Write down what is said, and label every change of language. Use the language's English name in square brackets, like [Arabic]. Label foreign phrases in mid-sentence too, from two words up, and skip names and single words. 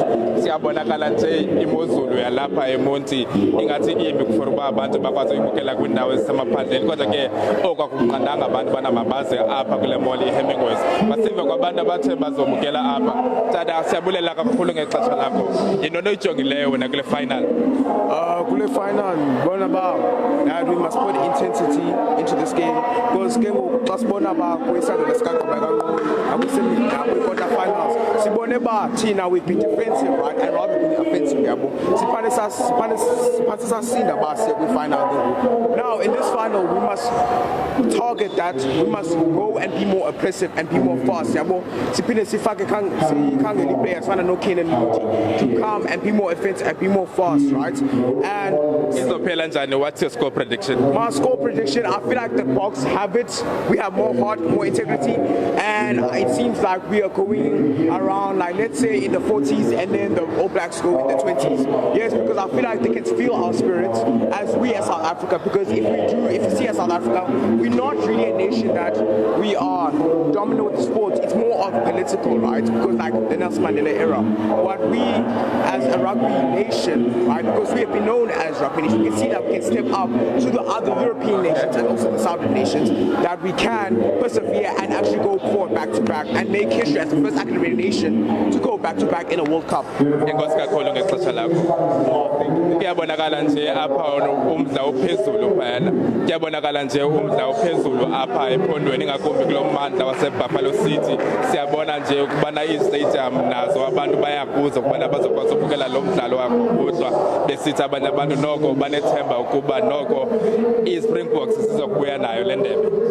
[Xhosa] Siyabonakala nje imozulu yalapha eMonti ingathi imbi for uba abantu bakwazi ukubukela kwindawo ezisemaphandleni kodwa ke okwakuqandanga abantu banamabaze apha kule mall Hemingways. Basive kwabantu abathe bazobukela apha. Tata siyabulela kakhulu ngexesha lakho. Yinto oyijongileyo wena kule final. Kule final bona ba [English] we must put intensity into this game because game [Xhosa] xa sibona ba kwisandla lesikaqhubeka kanqono akusemidlalo kwi-quarter finals sibone ba thina [English] we be defensive right and rather than offensive [Xhosa] yabo siphane sasinda ba siya kwi-final. [English] Now in this final we must target that, we must go and be more aggressive and be more fast [Xhosa] yabo siphinde sifake sikhangela i-players fana no-Kane [English] and Muti to come and be more offensive and be more fast, right? And [Xhosa] izophela njani? [English] What's your score prediction? My score prediction, I feel like the Boks have it. We have more heart, more integrity, and it seems like we are going around, like let's say in the 40s, and then the All Blacks go in the 20s. Yes, because because I feel like they can feel our spirits as we as South Africa, because if you see as South Africa, we're not really a nation that we are dominant with the sports. It's more of political, right? Because like the Nelson Mandela era. What we as a rugby nation, right, because we have been known as rugby nation, we can see that we can step up to the other European nations and also the Southern nations, that we can persevere and actually go forward back to back and make history as the first academic nation to go back to back in a World Cup. [Xhosa] Kuyabonakala nje apha umdla ophezulu phana. Kuyabonakala nje umdla ophezulu apha ephondweni ngakumbi kulommandla waseBuffalo City. Siyabona nje ukubana i-stadium nazo abantu bayakuza ukubana bazokwazi ukubukela lo mdlalo wakudwa besithi abanye abantu noko banethemba ukuba noko i-Springboks sizokubuya nayo le ndebe.